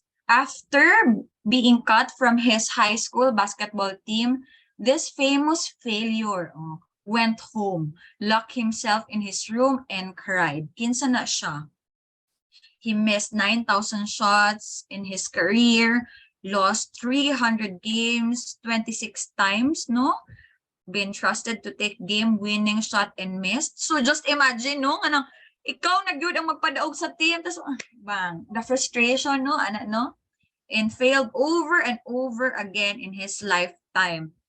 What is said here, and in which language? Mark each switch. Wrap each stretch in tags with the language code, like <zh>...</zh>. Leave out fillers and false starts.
<en>After being cut from his high school basketball team, this famous failure went home, locked himself in his room, and cried.</en> <ceb>Kinsa na siya?</ceb> <en>He missed 9,000 shots in his career, lost 300 games 26 times, no? Been trusted to take game-winning shot and missed. So just imagine, no?</en> <ceb>Anong, ikaw na gyud ang magpadaog sa team, tapos bang,</ceb> <en>the frustration,</en> <ceb>no?</ceb> <en>No? And failed over and over again in his lifetime.</en>